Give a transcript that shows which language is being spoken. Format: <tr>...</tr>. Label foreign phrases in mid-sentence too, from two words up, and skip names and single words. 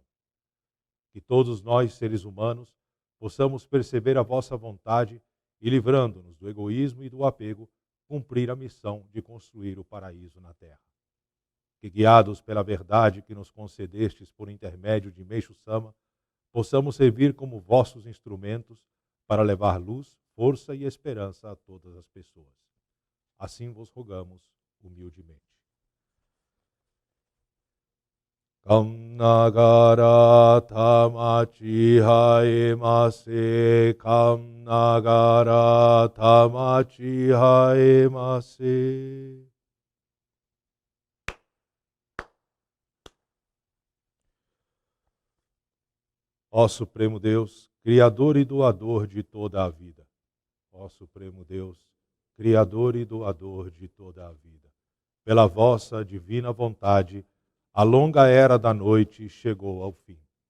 <pt>Que todos nós, seres humanos, possamos perceber a vossa vontade e, livrando-nos do egoísmo e do apego, cumprir a missão de construir o paraíso na terra. Que, guiados pela verdade que nos concedestes por intermédio de Meixo Sama, possamos servir como vossos instrumentos para levar luz, força e esperança a todas as pessoas. Assim vos rogamos humildemente.</pt> <ja>惟神霊幸倍坐世、惟神霊幸倍坐世.</ja> <pt>Ó Supremo Deus, Criador e doador de toda a vida. Ó Supremo Deus, Criador e doador de toda a vida. Pela vossa divina vontade, a longa era da noite chegou ao fim.</pt>